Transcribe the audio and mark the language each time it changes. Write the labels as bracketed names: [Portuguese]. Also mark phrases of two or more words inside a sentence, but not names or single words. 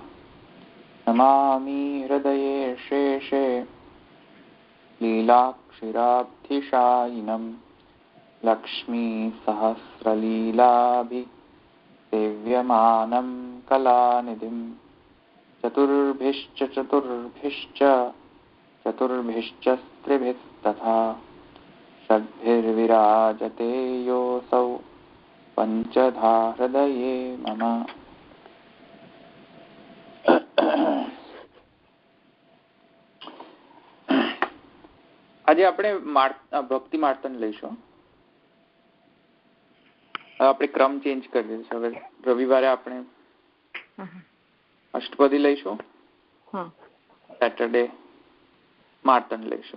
[Sanskrit] नमामि हृदये शेषे लीलाक्षिराब्धिशायिनं लक्ष्मीसहस्रलीलाभिसेव्यमानं कलानिधिं चतुर्भिश्च स्त्रिभिस्तथा षड्भिर्विराजते योऽसौ पञ्चधा हृदये मम। [Gujarati] આજે આપણે ભક્તિ માર્તન લઈશું. આપણે ક્રમ ચેન્જ કરી દઈશું. હવે રવિવારે આપણે અષ્ટપદી લઈશું, સેટરડે માર્તન લઈશું.